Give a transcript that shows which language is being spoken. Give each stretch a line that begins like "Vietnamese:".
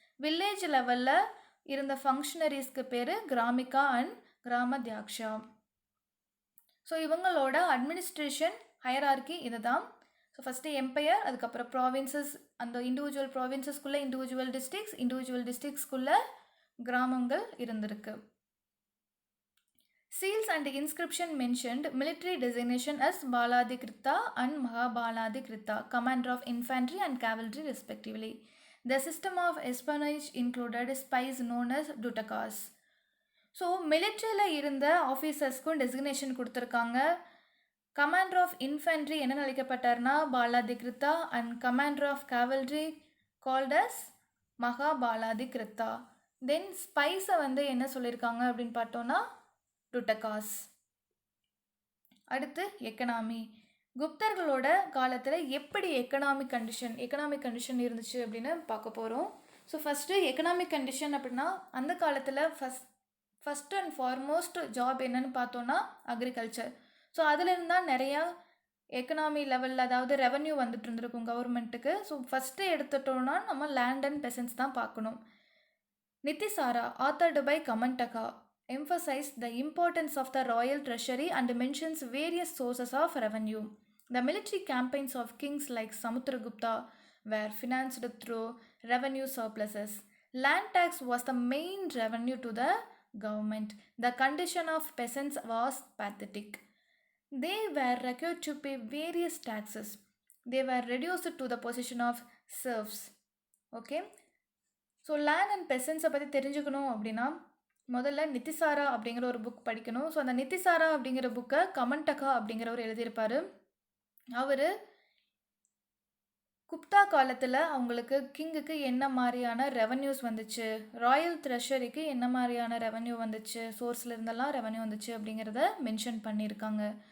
Tamil: Village லெவலில் இருந்த ஃபங்க்ஷனரிஸ்க்கு பேர் கிராமிகா அண்ட் கிராமத்யாக்ஷா. ஸோ இவங்களோட அட்மினிஸ்ட்ரேஷன் ஹையரார்கி இது தான். ஸோ ஃபஸ்ட்டு எம்பையர், அதுக்கப்புறம் ப்ராவின்சஸ், அந்த இண்டிவிஜுவல் ப்ராவின்சஸ்குள்ளே இண்டிவிஜுவல் டிஸ்ட்ரிக்ஸ்குள்ளே கிராமங்கள் இருந்திருக்கு.
English: Seals and inscription mentioned military designation as Baladhikrita and Mahabaladhikrita, commander of infantry and cavalry respectively. The system of espionage included spies known as Dutakas.
Tamil: So மிலிட்ரியில் இருந்த ஆஃபீஸர்ஸ்க்கும் designation கொடுத்துருக்காங்க.
English: commander of infantry
Tamil: என்ன அழைக்கப்பட்டார்னா பாலாதிகிருத்தா,
English: and commander of cavalry called as
Tamil: மகாபாலாதிகிருத்தா. தென் ஸ்பைஸை வந்து என்ன சொல்லியிருக்காங்க அப்படின்னு பார்த்தோன்னா டுட்டகாஸ். அடுத்து economy. குப்தர்களோட காலத்தில் எப்படி எக்கனாமிக் கண்டிஷன் இருந்துச்சு அப்படின்னு பார்க்க போகிறோம். ஸோ ஃபஸ்ட்டு எக்கனாமிக் கண்டிஷன் அப்படின்னா அந்த காலத்தில்
English: first and foremost job
Tamil: என்னன்னு பார்த்தோன்னா அக்ரிகல்ச்சர். ஸோ அதுலேருந்து தான் நிறையா எக்கனாமி லெவலில், அதாவது ரெவன்யூ வந்துட்டு இருந்திருக்கும் கவர்மெண்ட்டுக்கு. ஸோ ஃபஸ்ட்டு எடுத்துட்டோன்னா நம்ம லேண்ட் அண்ட் பெசன்ஸ் தான் பார்க்கணும்.
English: Nitisara, authored by Kamantaka, emphasized the importance of the royal treasury and mentions various sources of revenue. The military campaigns of kings like Samudragupta were financed through revenue surpluses. Land tax was the main revenue to the government. The condition of peasants was pathetic. they were required to pay various taxes. They were reduced to the position of serfs.
Tamil: Okay, so land and பெசன்ஸை பற்றி தெரிஞ்சுக்கணும் அப்படின்னா முதல்ல நித்திசாரா அப்படிங்கிற ஒரு book படிக்கணும். So அந்த நித்திசாரா அப்படிங்கிற புக்கை கமன்டகா அப்படிங்கிறவர் எழுதியிருப்பார். அவர் குப்தா காலத்தில் அவங்களுக்கு கிங்குக்கு என்ன மாதிரியான ரெவன்யூஸ் வந்துச்சு, ராயல் ட்ரெஷரிக்கு என்ன மாதிரியான ரெவன்யூ வந்துச்சு, சோர்ஸில் இருந்தெல்லாம் ரெவன்யூ வந்துச்சு அப்படிங்கிறத மென்ஷன் பண்ணியிருக்காங்க.